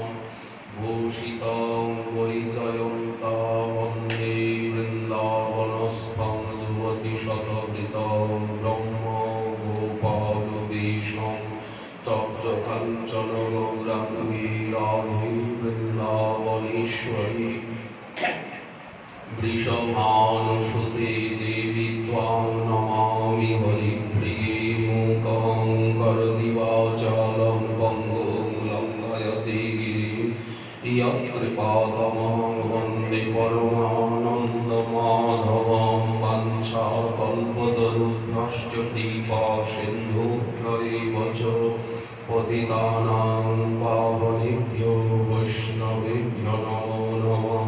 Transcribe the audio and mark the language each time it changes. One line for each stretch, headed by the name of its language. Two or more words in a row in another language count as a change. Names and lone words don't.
Sanskrit: ভূষিতং বৈজয়ন্তা বন্দে বৃন্দাবনস্থং যুবতিশতবৃতং ব্রহ্ম গোপালবেশং তপ্ত কাঞ্চন গৌরাঙ্গী রাধে বৃন্দাবনেশ্বরী বৃষভানুসুতে দেবী ত্বাং নমামি হরিপ্রিয়ে মূকং করোতি বাচালং পঙ্গুং লঙ্ঘয়তে গিরিং ইয়ৎকৃপাতমহং বন্দে পরমানন্দমাধবং বাঞ্ছাকল্পতরুভ্যশ্চ কৃপা সিন্ধুভ্য এব চ পতিতানাং পাবনেভ্যো বৈষ্ণবেভ্যো নমো নমঃ।